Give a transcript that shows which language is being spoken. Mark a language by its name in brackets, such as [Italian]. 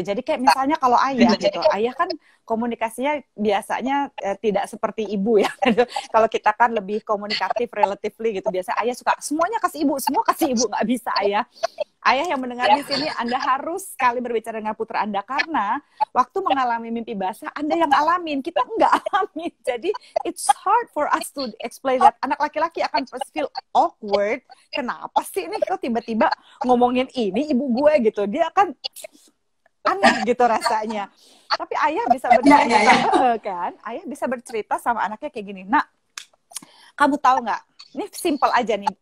[Indonesian] Jadi kayak misalnya kalau ayah gitu, ayah kan komunikasinya biasanya tidak seperti ibu ya. Kalau kita kan lebih komunikatif [English] relatively [Indonesian] gitu. Biasa ayah suka semuanya kasih ibu, semua kasih ibu, nggak bisa ayah. Ayah yang mendengar di sini, Anda harus sekali berbicara dengan putra Anda karena waktu mengalami mimpi basah, Anda yang alamin, kita nggak alamin. Jadi [English] it's hard for us to explain that. [Indonesian] Anak laki-laki akan [English] feel awkward. [Indonesian] Kenapa sih ini kok tiba-tiba ngomongin ini ibu gue gitu? Dia akan aneh gitu rasanya. Tapi ayah bisa bercerita, kan? Ayah bisa bercerita sama anaknya kayak gini. Nak, kamu tahu nggak? Ini simple aja nih.